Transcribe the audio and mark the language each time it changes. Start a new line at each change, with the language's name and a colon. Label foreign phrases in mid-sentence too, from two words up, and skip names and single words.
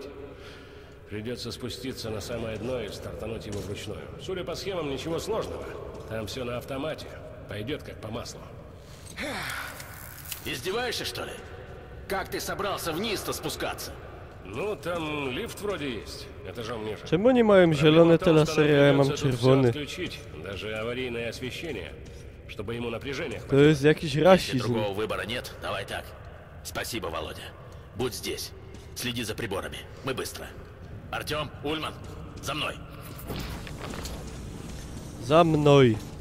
Russian: Придется спуститься на самое дно и стартануть его вручную. Судя по схемам, ничего сложного. Там все на автомате. Пойдет как по маслу. Издеваешься, что ли? Как ты собрался вниз-то спускаться? Ну, там лифт вроде есть, этажом ниже.
Polish: Czemu oni mają zielone te lasery, a ja mam
Russian: Придется тут всё
Polish: czerwony?
Russian: отключить, даже аварийное освещение, чтобы ему напряжение
Polish: To
Russian: хватило.
Polish: jest jakiś
Russian: Если
Polish: rasizm.
Russian: другого выбора нет, давай так. Спасибо, Володя. Будь здесь. Следи за приборами. Мы быстро. Артем, Ульман, за мной.
Polish: Za mną.